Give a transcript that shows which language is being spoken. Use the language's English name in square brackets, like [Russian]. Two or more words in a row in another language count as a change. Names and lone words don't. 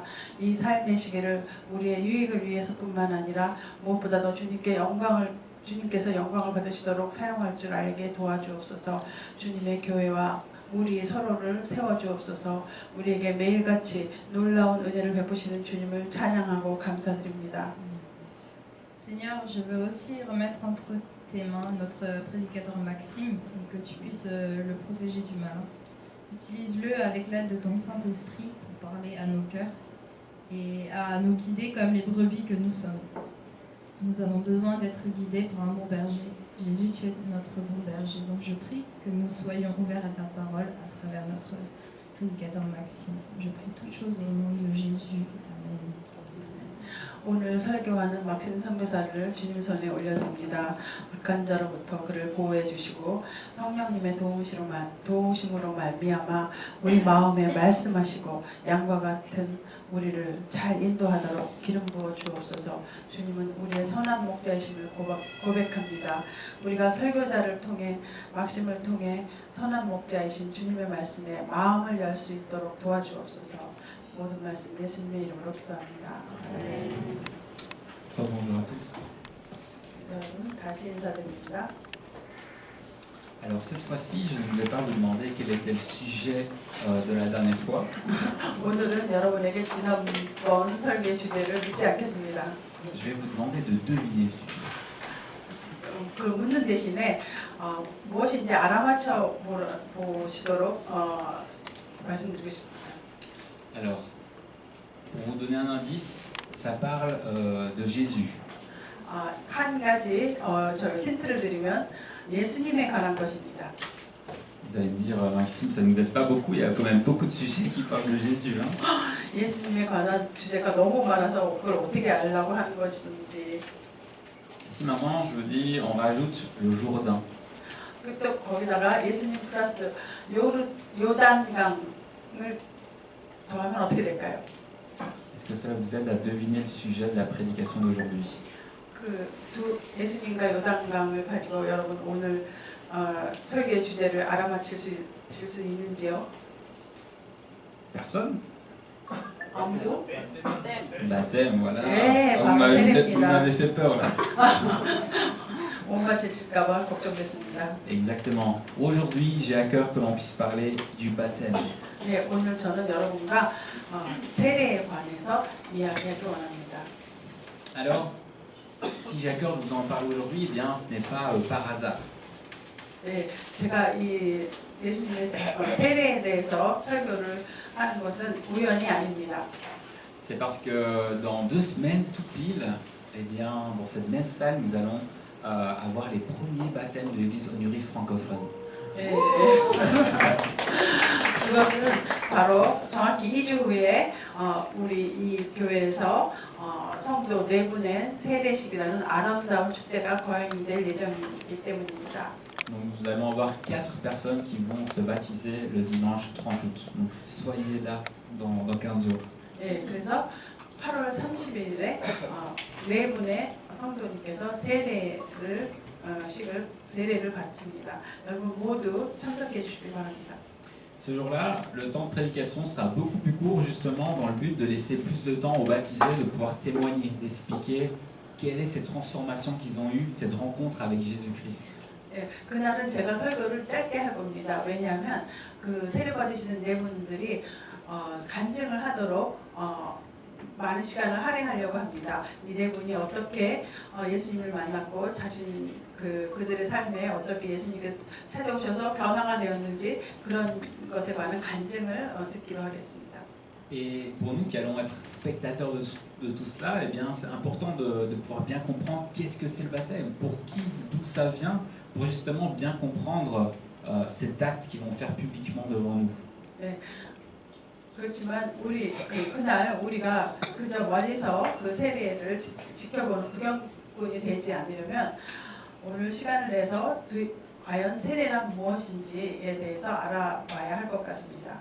[Korean] 이 삶의 시계를 우리의 유익을 위해서뿐만 아니라 무엇보다도 주님께서 영광을 받으시도록 사용할 줄 알게 도와주옵소서. 주님의 교회와 우리 서로를 세워주옵소서. 우리에게 매일같이 놀라운 은혜를 베푸시는 주님을 찬양하고 감사드립니다. [French] Seigneur, je veux aussi remettre entre tes mains notre prédicateur Maxime et que tu puisses le protéger du mal. Utilise-le avec l'aide de ton Saint-Esprit pour parler à nos cœurs et à nous guider comme les brebis que nous sommes. Nous avons besoin d'être guidés par un bon berger. Jésus, tu es notre bon berger. Donc je prie que nous soyons ouverts à ta parole à travers notre prédicateur Maxime. Je prie toutes choses au nom de Jésus. Amen. [Korean] 오늘 설교하는 막신 선교사를 주님 손에 올려드립니다. 악한 자로부터 그를 보호해 주시고 성령님의 도우심으로 말미암아 우리 마음에 말씀하시고 양과 같은 우리를 잘 인도하도록 기름 부어 주옵소서. 주님은 우리의 선한 목자이심을 고백합니다. 우리가 설교자를 통해 막심을 통해 선한 목자이신 주님의 말씀에 마음을 열 수 있도록 도와주옵소서. 모든 말씀 예수님의 이름으로 기도합니다. [French] Bonjour à tous. [Korean] 여러분 다시 인사드립니다. [French] Alors cette fois-ci, je ne vais pas vous demander quel était le sujet de la dernière fois. [Korean] 오늘은 여러분에게 지난번 설교의 주제를 묻지 않겠습니다. [French] Je vais vous demander de deviner le sujet. [Korean] 그 묻는 대신에 무엇인지 알아맞혀 보시도록 말씀드리고 싶습니다. [French] Alors, pour vous donner un indice, ça parle de Jésus. [Korean] 한 가지 저 힌트를 드리면 예수님에 관한 것입니다. [French] Vous allez me dire, Maxime, ça ne nous aide pas beaucoup, il y a quand même beaucoup de sujets qui parlent de Jésus. Hein. [Korean] 예수님에 관한 주제가 너무 많아서 그걸 어떻게 알려고 하는 것인지. [French] Si maintenant je vous dis, on rajoute le Jourdain. [Korean] 또 거기다가 예수님 플러스 요단강을 더하면 어떻게 될까요? [French] Est-ce que cela vous aide à deviner le sujet de la prédication d'aujourd'hui? [Korean] 그 두 예수님과 요단강을 가지고 여러분 오늘 설교의 주제를 알아맞힐 수 있는지요? [French] Personne? [Korean] 아무도? [French] Baptême, voilà. [Korean] 네, [French] Vous [Korean] 바로 [French] m'avez fait peur là. [Korean] 못 맞힐까봐 걱정됐습니다. [French] Exactement. Aujourd'hui, j'ai à cœur que l'on puisse parler du baptême. [Korean] 네, 오늘 저는 여러분과 세례에 관해서 이야기하기 원합니다. [French] Alors, si j'ai à cœur de vous en parler aujourd'hui, eh bien, ce n'est pas par hasard. [Korean] 네, 제가 이 예수님의 세례에 대해서 설교를 하는 것은 우연이 아닙니다. [French] C'est parce que dans 2 semaines tout pile, eh bien, dans cette même salle, nous allons avoir les premiers baptêmes de l'église Onuri francophone. [Korean] 네. 그것은 바로 정확히 2주 후에 우리 이 교회에서 성도 4분의 세례식이라는 아름다운 축제가 거행될 예정이기 때문입니다. [French] Donc nous allons avoir 4 personnes qui vont se baptiser le dimanche 30 août. Donc soyez là dans 15 jours. [Korean] 네, 그래서 8월 30일에 4분의 성도님께서 세례를 받습니다. 여러분 모두 참석해 주시기 바랍니다. [French] Ce jour-là, le temps de prédication sera beaucoup plus court justement dans le but de laisser plus de temps aux baptisés de pouvoir témoigner, d'expliquer quelle est cette transformation qu'ils ont eue, cette rencontre avec Jésus-Christ. [Korean] 예, 그날은 제가 설교를 짧게 할 겁니다. 왜냐하면 그 세례 받으시는 네 분들이 간증을 하도록 많은 시간을 할애하려고 합니다. 이 네 분이 어떻게 예수님을 만났고 그들의 삶에 어떻게 예수님께서 찾아오셔서 변화가 되었는지 그런 것에 관한 간증을 듣기로 하겠습니다. [French] Et pour nous qui allons être spectateurs de tout cela, eh bien, c'est important de pouvoir bien comprendre qu'est-ce que c'est le baptême, pour qui, d'où ça vient, pour justement bien comprendre cet acte qu'ils vont faire publiquement devant nous. [Korean] 네, 그렇지만 그날 우리가 그저 멀리서 그 세례를 지켜보는 구경꾼이 되지 않으려면 오늘 시간을 내서 과연 세례란 무엇인지에 대해서 알아봐야 할 것 같습니다.